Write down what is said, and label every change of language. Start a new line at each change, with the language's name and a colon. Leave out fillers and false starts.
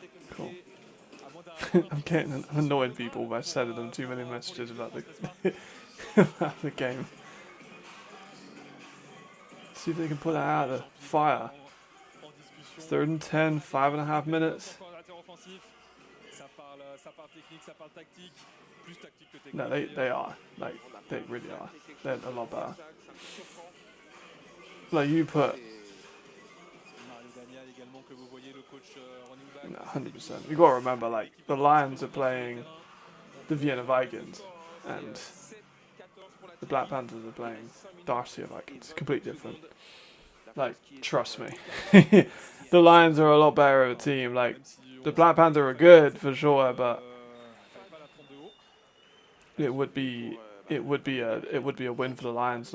English: Cool. I'm getting annoying people by sending them too many messages about the about the game. See if they can put it out of fire.
French: En discussion.
English: 3rd and 10, 5.5 minutes.
French: Encore un latéral offensif. Ça parle technique, ça parle tactique. Plus tactique que technique.
English: No, they are. Like, they really are. They're a lot better. Like, you put...
French: Mario Daniel également que vous voyez, le coach running back.
English: No, 100%. You gotta remember, like, the Lions are playing the Vienna Vikings, and the Black Panthers are playing Darcy Vikings. Completely different. Like, trust me. The Lions are a lot better of a team. Like, the Black Panther are good for sure, but it would be a win for the Lions.